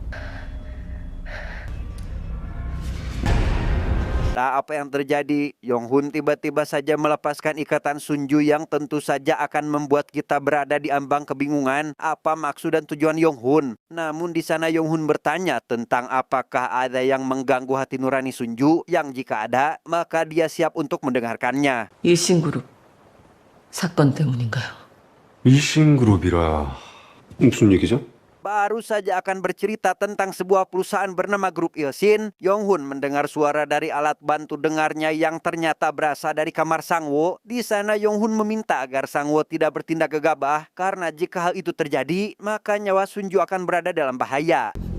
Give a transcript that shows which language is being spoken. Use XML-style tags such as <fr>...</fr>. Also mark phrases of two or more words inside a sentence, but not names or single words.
<id>Tak apa yang terjadi, Yong-hun tiba-tiba saja melepaskan ikatan Sunju yang tentu saja akan membuat kita berada di ambang kebingungan apa maksud dan tujuan Yong-hun. Namun di sana Yong-hun bertanya tentang apakah ada yang mengganggu hati nurani Sunju, yang jika ada, maka dia siap untuk mendengarkannya.</id> <ko>일신그룹 사건 때문인가요? 일신그룹이라 무슨 얘기죠?</ko> <id>Baru saja akan bercerita tentang sebuah perusahaan bernama Grup Ilsin, Yong-hun mendengar suara dari alat bantu dengarnya yang ternyata berasal dari kamar Sang-woo. Di sana Yong-hun meminta agar Sang-woo tidak bertindak gegabah karena jika hal itu terjadi, maka nyawa Sunju akan berada dalam bahaya.</id>